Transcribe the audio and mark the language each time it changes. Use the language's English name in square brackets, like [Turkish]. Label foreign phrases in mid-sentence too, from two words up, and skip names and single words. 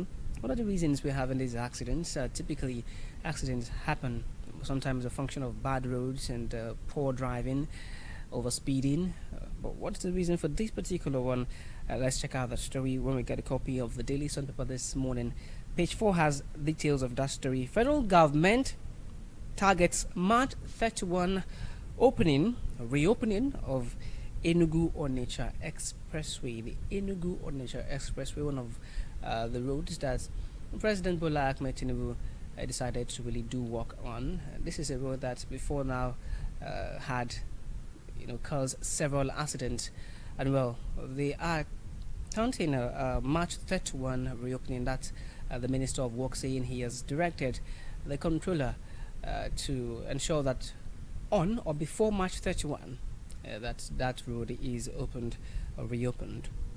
[English] What are the reasons we're having these accidents? Typically, accidents happen sometimes a function of bad roads and poor driving, overspeeding. But what's the reason for this particular one? Let's check out the story when we get a copy of the Daily Sun paper this morning. Page 4 has details of that story. Federal government targets March 31 reopening of Enugu-Onitsha Expressway. The Enugu-Onitsha Expressway, one of the roads that President Bola Ahmed Tinubu decided to really do work on. This is a road that before now had caused several accidents, and well, they are counting March 31 reopening. That the Minister of Work saying he has directed the controller to ensure that on or before March 31 that road is opened or reopened.